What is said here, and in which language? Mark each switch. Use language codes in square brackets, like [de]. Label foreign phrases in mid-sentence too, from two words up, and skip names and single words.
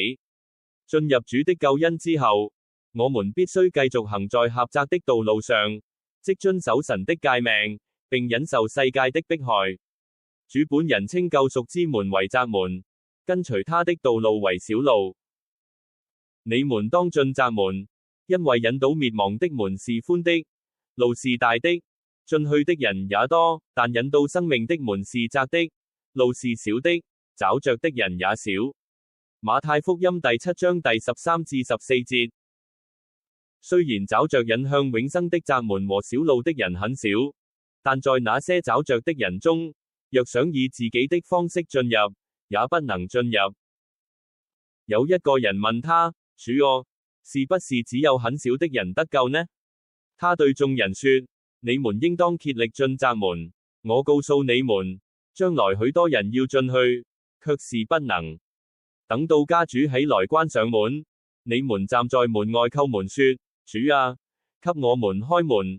[zh] 進入主的救恩之後，我們必須繼續行在狹窄的道路上，即遵守神的誡命，並忍受世界的迫害。主本人稱救贖之門為窄門，跟隨他的道路為小路。你們當進窄門，因為引導滅亡的門是寬的，路是大的，進去的人也多，但引導生命的門是窄的，路是小的，找着的人也少。馬太福音第7章第13至14節。雖然找着引向永生的窄門和小路的人很少，但在那些找着的人中，若想以自己的方式進入，也不能進入。有一個人問他：主啊，是不是只有很少的人得救呢？他對眾人說：你們應當竭力進窄門。我告訴你們，將來許多人要進去，卻是不能。等到家主起來關上門，你們站在門外叩門說：主啊，給我們開門。